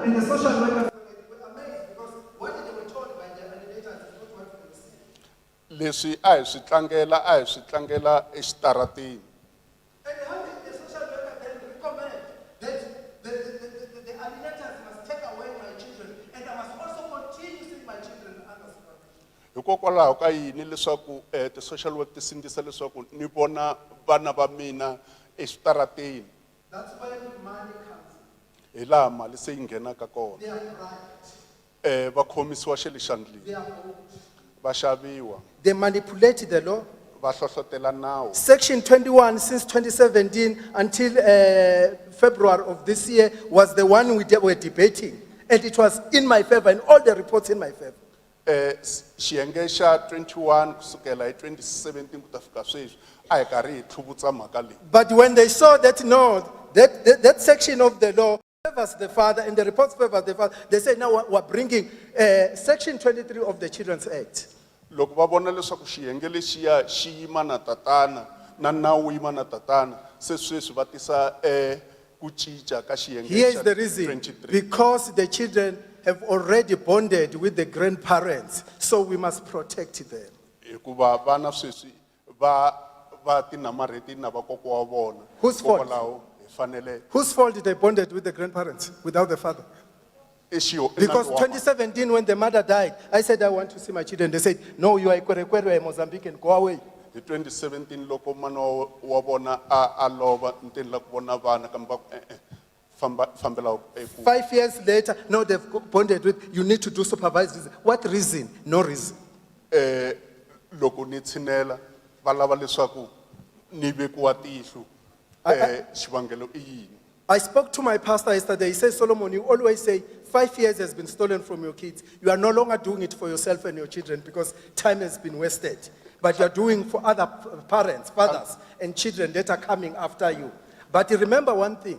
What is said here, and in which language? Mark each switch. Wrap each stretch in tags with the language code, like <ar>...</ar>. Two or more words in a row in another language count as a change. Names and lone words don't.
<en>And the social workers were amazed because what they were told by the alienators is not what they see.</en> <ts>leswi a hi swi tlangela exitarateni.</ts> <en>And how did the social worker then recommend that the alienators must take away my children and I must also continue seeing my children under supervision?</en> <ts>Hikokwalaho ka yini leswaku ti social work ti sindzisa leswaku ni vona vana va mina exitarateni.</ts> <en>That's where money comes in.</en> <ts>Hi laha mali se yi nghenaka kona.</ts> <en>They are bribed.</en> <ts>Va khomisiwa xe le xandleni.</ts> <en>They are bought.</en> <ts>Va xaviwa.</ts> <en>They manipulate the law.</en> <ts>Va hlohlotela nawu.</ts> <en>Section 21 since 2017 until February of this year was the one we were debating. And it was in my favor and all the reports in my favor.</en> <ts>Xiyenge xa 21 kusukela hi 2017 ku ta fika sweswi a hi karhi hi tlhuvutsa mhaka leyi.</ts> <en>But when they saw that no, that section of the law favors the father and the reports favor the father, they say now we're bringing section 23 of the Children's Act.</en> <ts>Loko va vona leswaku xiyenge lexiya xi yima na tatana na nawu wu yima na tatana se sweswi va tisa ku cinca ka xiyenge</ts> <en>Here is</en> <ts>xa</ts> <en>the reason. 23. Because the children have already bonded with the grandparents, so we must protect them.</en> <ts>Hikuva vana sweswi va ti namarheti na vakokwa wa vona.</ts> <en>Whose fault?</en> <ts>Hikokwalaho hi fanele</ts> <en>Whose fault did they bonded with the grandparents without the father? Because 2017, when the mother died, I said, I want to see my children. They said, no, you are a Mozambican, go away.</en> <ts>Hi 2017 loko mana wa vona a lova ntini la ku vona vana kambe va ku fambela eku</ts> <en>5 years later, no, they've bonded with, you need to do supervised visit. What reason? No reason.</en> <ts>loko ni tshinela va lava leswaku ni vekiwa tihlo xivangelo i yini.</ts> <en>I spoke to my pastor yesterday. He says, Solomon, you always say 5 years has been stolen from your kids. You are no longer doing it for yourself and your children because time has been wasted. But you are doing for other parents, fathers, and children that are coming after you. But remember one thing.</en>